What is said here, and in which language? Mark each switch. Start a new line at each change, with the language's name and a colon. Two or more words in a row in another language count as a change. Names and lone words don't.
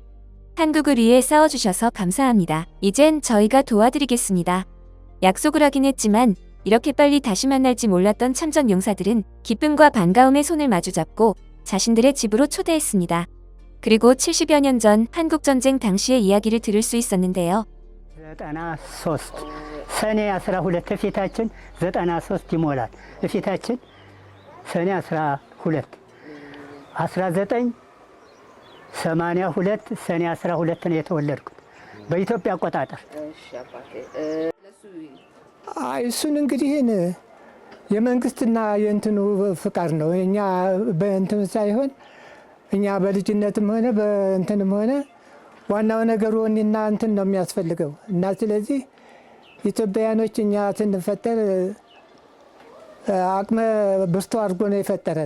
Korean: 한국을 위해 싸워주셔서 감사합니다. 이젠 저희가 도와드리겠습니다. 약속을 하긴 했지만 이렇게 빨리 다시 만날지 몰랐던 참전 용사들은 기쁨과 반가움의 손을 마주잡고 자신들의 집으로 초대했습니다. 그리고 70여 년 전 한국전쟁 당시의 이야기를 들을 수 있었는데요.
Amharic: 93 ሰኔ 12 ፊታችን 93 ይሞላል። ፊታችን ሰኔ 12 1982 ሰኔ 12 ነው የተወለድኩት በኢትዮጵያ አቆጣጠር። እሱን እንግዲህ የመንግስትና የእንትኑ ፍቃድ ነው። እኛ በእንትን ሳይሆን እኛ በልጅነትም ሆነ በእንትንም ሆነ ዋናው ነገር ወኔና እንትን ነው የሚያስፈልገው እና ስለዚህ ኢትዮጵያኖች እኛ ስንፈጠር አቅመ ብርቱ አድርጎ ነው የፈጠረን።